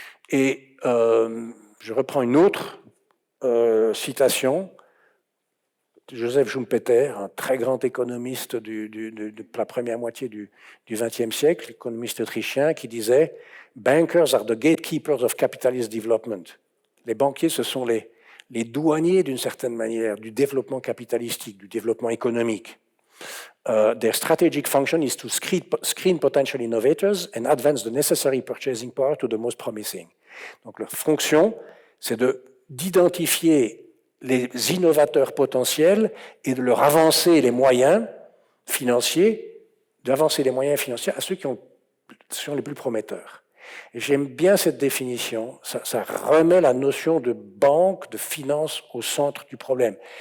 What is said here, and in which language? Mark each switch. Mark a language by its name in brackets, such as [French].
[French] Et je reprends une autre citation de Joseph Schumpeter, un très grand économiste de la première moitié du XXe siècle, économiste autrichien, qui disait « [English] Bankers are the gatekeepers of capitalist development ». [French] Les banquiers, ce sont les douaniers, d'une certaine manière, du développement capitalistique, du développement économique. [English] Their strategic function is to screen potential innovators and advance the necessary purchasing power to the most promising. [French] Donc leur fonction, c'est d'identifier les innovateurs potentiels et de leur avancer les moyens financiers, à ceux qui sont les plus prometteurs. Et j'aime bien cette définition, ça remet la notion de banque, de finance au centre du problème.